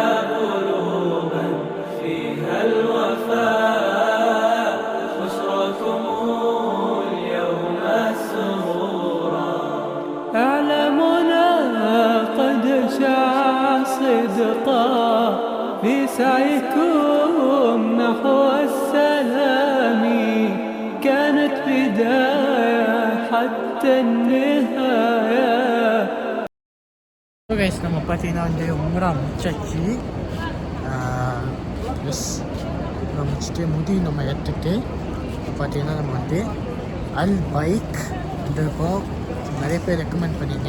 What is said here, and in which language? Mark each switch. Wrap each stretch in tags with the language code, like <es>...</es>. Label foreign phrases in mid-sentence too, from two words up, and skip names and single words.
<ar>قلوبا فيها الوفاء بشركم اليوم سرورا أعلمنا قد شاع صدقا في سعيكم نحو السلام كانت بداية حتى النهاية.</ar> <en>so guys,</en> <ta>நம்ம பார்த்தீங்கன்னா வந்து உம்ரா முடிச்சாச்சு. முடிச்சுட்டு முடி நம்ம எடுத்துட்டு பார்த்தீங்கன்னா நம்ம வந்து அல் பைக் வந்திருக்கோம். நிறைய பேர் ரெக்கமெண்ட் பண்ணிங்க.</ta>